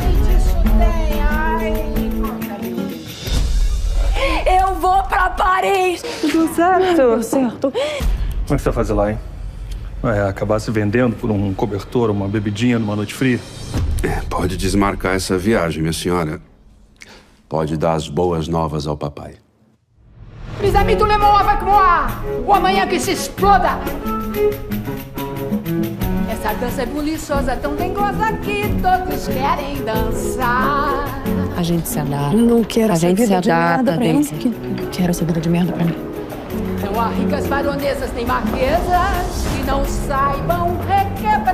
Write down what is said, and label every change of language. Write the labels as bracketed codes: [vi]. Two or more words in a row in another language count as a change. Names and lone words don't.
[pt] Eu vou pra Paris! Tudo certo? Tudo certo. Como é que você vai fazer lá, hein? Vai acabar se vendendo por um cobertor, uma bebidinha numa noite fria? Pode desmarcar essa viagem, minha senhora. Pode dar as boas novas ao papai. [fr] Mes amis, tout le monde avec moi! [pt] O amanhã que se exploda! Essa dança é buliçosa, tão dengosa que todos querem dançar. A gente se adapta. Não quero A essa gente vida se de merda adapta, pra mim. Daisy. Não quero essa vida de merda pra mim. Não há ricas baronesas nem marquesas que não saibam requebrar.